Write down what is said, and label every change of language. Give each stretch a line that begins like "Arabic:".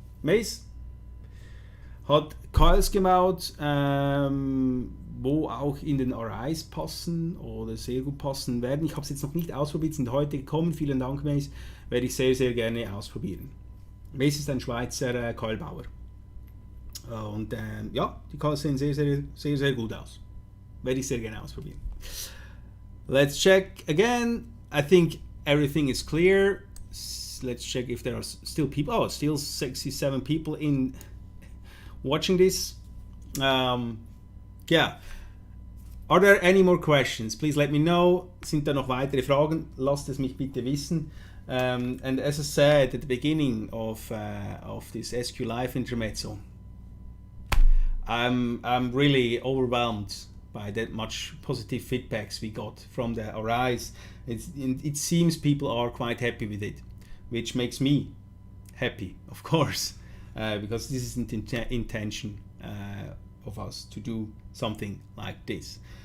German: Mace hat Coils gemaut, wo auch in den RIs passen oder sehr gut passen werden. Ich habe es jetzt noch nicht ausprobiert, sind heute gekommen. Vielen Dank, Mace. Werde ich sehr, sehr gerne ausprobieren. Mace ist ein Schweizer Keulbauer. Und ja, die Coils sehen sehr, sehr, sehr, sehr gut aus. Werde ich sehr gerne ausprobieren.
English: Let's check again. I think everything is clear. Let's check if there are still people. Oh, still 67 people in watching this. Yeah. Are there any more questions? Please let me know.
German: Sind da noch weitere Fragen? Lasst es mich bitte wissen.
English: And as I said at the beginning of this SQ Live Intermezzo, I'm really overwhelmed by that much positive feedbacks we got from the RIs. It seems people are quite happy with it, which makes me happy, of course, because this isn't intention of us to do something like this.